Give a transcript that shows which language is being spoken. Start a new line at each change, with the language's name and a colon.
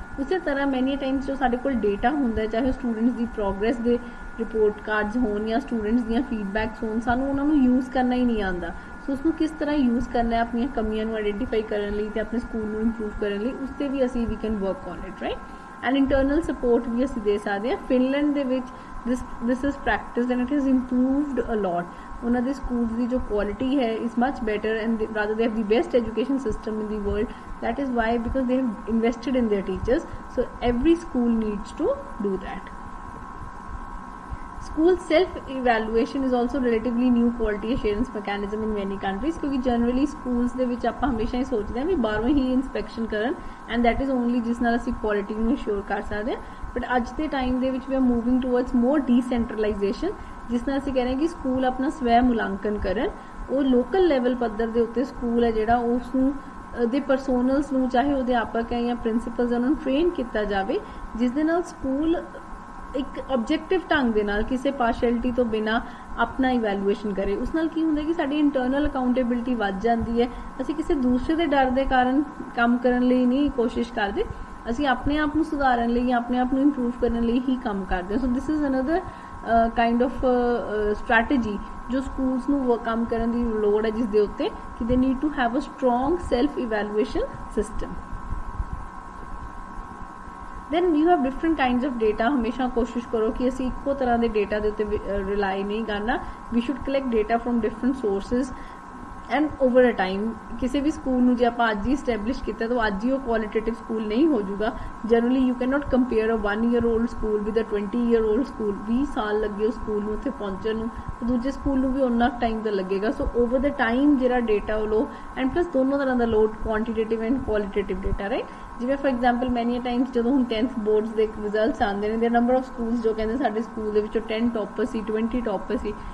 Punjabi: ਉਸੇ ਤਰ੍ਹਾਂ
English: many times
Punjabi: ਜੋ ਸਾਡੇ ਕੋਲ ਡੇਟਾ ਹੁੰਦਾ, ਚਾਹੇ ਸਟੂਡੈਂਟਸ ਦੀ ਪ੍ਰੋਗਰੈਸ ਦੇ ਰਿਪੋਰਟ ਕਾਰਡਸ ਹੋਣ ਜਾਂ ਸਟੂਡੈਂਟਸ ਦੀਆਂ ਫੀਡਬੈਕਸ ਹੋਣ, ਸਾਨੂੰ ਉਹਨਾਂ ਨੂੰ ਯੂਜ਼ ਕਰਨਾ ਹੀ ਨਹੀਂ ਆਉਂਦਾ। ਸੋ ਉਸਨੂੰ ਕਿਸ ਤਰ੍ਹਾਂ ਯੂਜ਼ ਕਰਨਾ ਹੈ ਆਪਣੀਆਂ ਕਮੀਆਂ ਨੂੰ ਆਈਡੈਂਟੀਫਾਈ ਕਰਨ ਲਈ ਤੇ ਆਪਣੇ ਸਕੂਲ ਨੂੰ ਇੰਪਰੂਵ ਕਰਨ ਲਈ, ਉਸ 'ਤੇ ਵੀ ਅਸੀਂ
English: ਵੀ can work on it,
Punjabi: right. And internal support ਵੀ ਅਸੀਂ ਦੇ ਸਕਦੇ ਹਾਂ।
English: Finland ਦੇ ਵਿੱਚ this is practiced and it has improved a lot.
Punjabi: ਉਹਨਾਂ ਦੇ ਸਕੂਲਸ ਦੀ ਜੋ ਕੁਆਲਿਟੀ ਹੈ
English: is much better, and rather they have the best education system in the world. That is why, because they have invested in their teachers. So every school needs to do that. School self-evaluation is also relatively new quality assurance mechanism in many countries,
Punjabi: ਕਿਉਂਕਿ generally schools ਦੇ ਵਿੱਚ ਆਪਾਂ ਹਮੇਸ਼ਾ ਹੀ ਸੋਚਦੇ ਹਾਂ ਵੀ ਬਾਹਰੋਂ ਹੀ inspection ਕਰਨ,
English: and that is only
Punjabi: ਜਿਸ ਨਾਲ ਅਸੀਂ quality ਨੂੰ assure ਕਰ ਸਕਦੇ ਹਾਂ। ਬਟ ਅੱਜ ਦੇ ਟਾਈਮ ਦੇ ਵਿੱਚ
English: we are moving towards more decentralisation,
Punjabi: ਜਿਸ ਨਾਲ ਅਸੀਂ ਕਹਿ ਰਹੇ ਹਾਂ ਕਿ ਸਕੂਲ ਆਪਣਾ ਸਵੈ ਮੁਲਾਂਕਣ ਕਰਨ। ਉਹ ਲੋਕਲ ਲੈਵਲ ਪੱਧਰ ਦੇ ਉੱਤੇ ਸਕੂਲ ਹੈ ਜਿਹੜਾ ਉਸ ਨੂੰ ਦੇ ਪਰਸੋਨਲਸ ਨੂੰ, ਚਾਹੇ ਉਹ ਅਧਿਆਪਕ ਹੈ ਜਾਂ ਪ੍ਰਿੰਸੀਪਲਸ, ਉਹਨਾਂ ਨੂੰ ਟ੍ਰੇਨ ਕੀਤਾ ਜਾਵੇ, ਜਿਸ ਦੇ ਨਾਲ ਸਕੂਲ ਇੱਕ ਆਬਜੈਕਟਿਵ ਢੰਗ ਦੇ ਨਾਲ ਕਿਸੇ ਪਾਰਸ਼ੈਲਿਟੀ ਤੋਂ ਬਿਨਾਂ ਆਪਣਾ ਇਵੈਲੂਏਸ਼ਨ ਕਰੇ। ਉਸ ਨਾਲ ਕੀ ਹੁੰਦਾ ਕਿ ਸਾਡੀ ਇੰਟਰਨਲ ਅਕਾਊਂਟੇਬਿਲਿਟੀ ਵੱਧ ਜਾਂਦੀ ਹੈ। ਅਸੀਂ ਕਿਸੇ ਦੂਸਰੇ ਦੇ ਡਰ ਦੇ ਕਾਰਨ ਕੰਮ ਕਰਨ ਲਈ ਨਹੀਂ ਕੋਸ਼ਿਸ਼ ਕਰਦੇ, ਅਸੀਂ ਆਪਣੇ ਆਪ ਨੂੰ ਸੁਧਾਰਨ ਲਈ ਜਾਂ ਆਪਣੇ ਆਪ ਨੂੰ ਇੰਪਰੂਵ ਕਰਨ ਲਈ ਹੀ ਕੰਮ ਕਰਦੇ ਹਾਂ।
English: so this is another kind of strategy
Punjabi: ਜੋ ਸਕੂਲਸ ਨੂੰ ਕੰਮ ਕਰਨ ਦੀ ਲੋੜ ਹੈ, ਜਿਸ ਦੇ ਉੱਤੇ ਕਿ
English: They need to have a strong self evaluation system. then you have different kinds of data.
Punjabi: ਹਮੇਸ਼ਾ ਕੋਸ਼ਿਸ਼ ਕਰੋ ਕਿ ਅਸੀਂ ਇੱਕੋ ਤਰ੍ਹਾਂ ਦੇ ਡੇਟਾ ਦੇ ਉੱਤੇ ਰਿਲਾਈ ਨਹੀਂ ਕਰਨਾ।
English: we should collect data from different sources and over a time.
Punjabi: ਕਿਸੇ ਵੀ ਸਕੂਲ ਨੂੰ ਜੇ ਆਪਾਂ ਅੱਜ ਹੀ established ਕੀਤਾ ਤਾਂ ਅੱਜ ਹੀ ਉਹ qualitative ਸਕੂਲ ਨਹੀਂ ਹੋ ਜਾਊਗਾ।
English: generally you cannot compare a 1-year-old school with a 20-year-old school.
Punjabi: 20 ਸਾਲ ਲੱਗੇ ਉਸ ਸਕੂਲ ਨੂੰ ਉੱਥੇ ਪਹੁੰਚਣ ਨੂੰ, ਤੇ ਦੂਜੇ ਸਕੂਲ ਨੂੰ ਵੀ ਉਨਾ ਟਾਈਮ ਤਾਂ ਲੱਗੇਗਾ। ਸੋ ਓਵਰ ਦਾ ਟਾਈਮ ਜਿਹੜਾ ਡੇਟਾ ਉਹ ਲਓ, ਐਂਡ ਪਲੱਸ ਦੋਨੋਂ ਤਰ੍ਹਾਂ ਦਾ ਲਓ, quantitative and qualitative data, right. ਜਿਵੇਂ
English: for example many times
Punjabi: ਜਦੋਂ ਹੁਣ 10th ਬੋਰਡਸ ਦੇ ਰਿਜ਼ਲਟਸ ਆਉਂਦੇ ਨੇ,
English: the number of schools
Punjabi: ਜੋ ਕਹਿੰਦੇ ਸਾਡੇ ਸਕੂਲ ਦੇ ਵਿੱਚੋਂ 10 ਟੌਪਰ ਸੀ, 20 ਟੌਪਰ ਸੀ।